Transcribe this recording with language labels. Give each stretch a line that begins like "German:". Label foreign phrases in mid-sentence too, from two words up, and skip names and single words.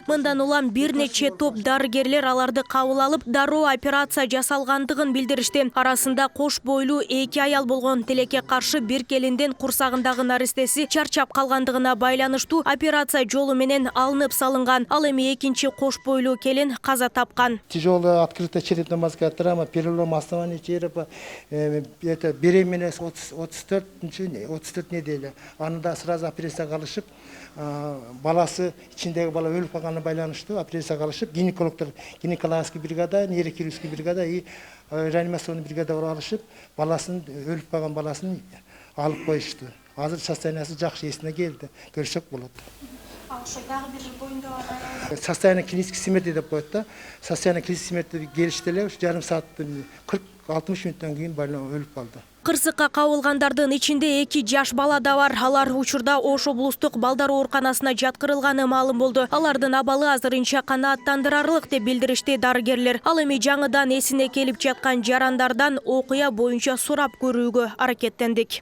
Kyrgyz: Мындан улам бир нече топ дарыгерлер аларды кабыл алып, дароо операция жасалгандыгын билдиришти. Арасында кош бойлуу 2 аял болгон. Тилекке каршы бир келиндин курсагындагы наристеси чарчап калгандыгына байланыштуу операция жолу менен алынып салынган. Ал эми экинчи кош бойлуу келин каза тапкан.
Russian: Тяжелая открытая черепно-мозговая травма, перелом основания черепа, это беременность 34 неделя.
Kyrgyz: Анда сразу операцияга алышып, баласы ичиндеги бала өлүп калганына байланыштуу операцияга алышып,
Russian: гинекологический бригада, нейрохирургический бригада и реанимационный бригада
Kyrgyz: алышып, баласын өлүп калган баласын алып коюшту. Азыр состояниясы жакшы, эсине келди. Көрсөк болот.
Russian: Состояние клинической смерти
Kyrgyz: деп коет да.
Russian: Состояние клинической смерти
Kyrgyz: келишти эле жарым саат 40-60 мүнөттөн кийин өлүп калды. Кырсыкка кабылгандардын ичинде 2 жаш бала да бар. Алар учурда Ош облустук балдар ооруканасына жаткырылганы маалым болду. Алардын абалы азырынча канааттандырарлык деп билдиришти дарыгерлер. Ал эми жаңыдан эсине келип жаткан жарандардан окуя боюнча сурап көрүүгө аракеттендик.